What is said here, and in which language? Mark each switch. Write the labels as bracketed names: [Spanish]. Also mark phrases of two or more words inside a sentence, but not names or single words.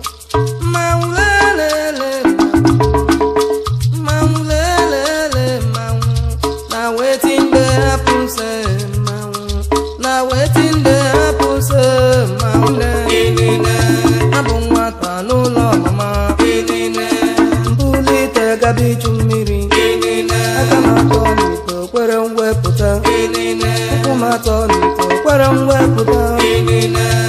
[Igbo] Mmanwụ lelele, mmanwụ lelele, mmanwụ. [Nigerian Pidgin] Na wetin dey happen say mmanwụ? Na wetin dey happen say mmanwụ? [Igbo] Inine. Abụ nwata n'ụlọ mama. Inine. Mbulite gabi ju mmiri. Inine. Aka m atọ n'ite. Kwere m wepụta. Inine. Ụkwụ m atọ n'ite, kwere m wepụta. Inine.